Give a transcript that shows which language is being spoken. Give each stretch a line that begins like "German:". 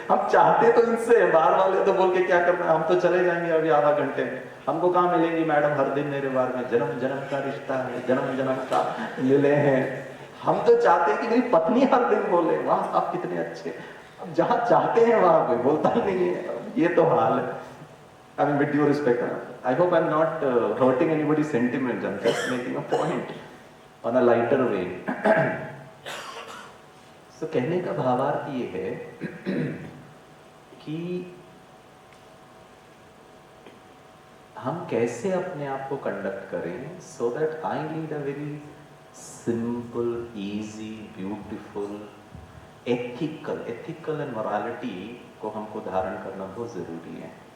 Hindi: हम चाहते तो इनसे, बाहर वाले तो बोल के क्या करना है, हम तो चले जाएंगे अभी आधा घंटे में, हमको कहाँ मिलेंगी मैडम हर दिन मेरे बारे में, जन्म जन्म का रिश्ता है, जन्म जन्म का मिले हैं। हम तो चाहते हैं कि मेरी पत्नी हर दिन बोले वाह आप कितने अच्छे। अब जहाँ चाहते हैं वहां कोई बोलता ही नहीं है, ये तो हाल है।
English: I mean, with due respect, I hope I'm not hurting anybody's sentiments. I'm just making a point on a lighter way.
Hindi: So कहने का भावार्थ ये है कि हम कैसे अपने आप को कंडक्ट करें
English: so that I lead a very simple, easy, beautiful, ethical
Hindi: and morality को हमको धारण करना बहुत जरूरी है।